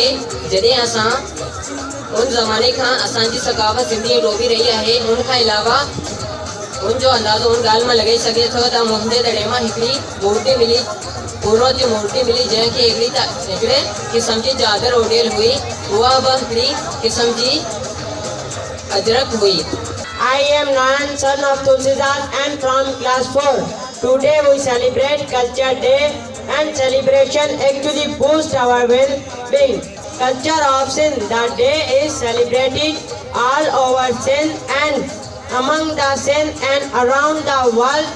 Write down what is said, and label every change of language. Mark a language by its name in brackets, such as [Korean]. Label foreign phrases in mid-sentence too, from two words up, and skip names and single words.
[Sindhi] जॾहिं असां उन ज़माने खां असांजी सक़ाफ़त सिंधी टोपी रही आहे, उन खां अलावा उनजो अंदाज़ो उन ॻाल्हि मां लॻाए सघे थो त मुंहिंजे दरे मां हिकिड़ी मूर्ति मिली, पूरो जी मूर्ति मिली, जंहिंखे हिकिड़े क़िस्म जी चादर ओढ़ियल हुई, उहा बि हिकिड़ी क़िस्म जी अजरक हुई। [English] I am Nayan, son of Tulsidas and from class 4. Today we celebrate Culture Day, and celebration actually boosts our well-being. Culture of Sindh. The day is celebrated all over Sindh and among the Sindh and around the world.